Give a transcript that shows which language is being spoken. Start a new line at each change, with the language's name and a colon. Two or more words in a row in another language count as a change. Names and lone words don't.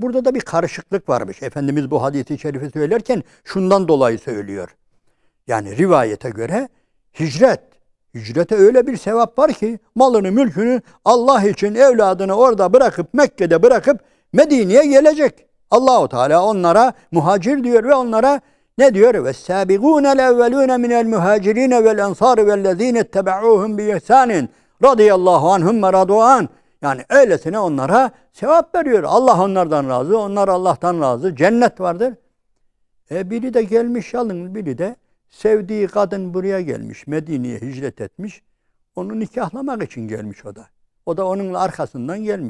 Turkish: Burada da bir karışıklık varmış. Efendimiz bu hadis-i şerifi söylerken şundan dolayı söylüyor. Yani rivayete göre hicret. Hicrete öyle bir sevap var ki malını mülkünü Allah için evladını orada bırakıp Mekke'de bırakıp Medine'ye gelecek. Allahu Teala onlara muhacir diyor ve onlara ne diyor?
Arabic: وَالسَّابِقُونَ الْاَوَّلُونَ مِنَ الْمُهَاجِرِينَ وَالْاَنْصَارِ وَالَّذ۪ينَ اتَّبَعُوهُمْ بِيَحْسَانٍ رضي الله عنهم ورضوا عنه.
Turkish: Yani öylesine onlara sevap veriyor. Allah onlardan razı, onlar Allah'tan razı. Cennet vardır. Biri de gelmiş yalın, biri de sevdiği kadın buraya gelmiş. Medine'ye hicret etmiş. Onu nikahlamak için gelmiş o da. O da onunla arkasından gelmiş.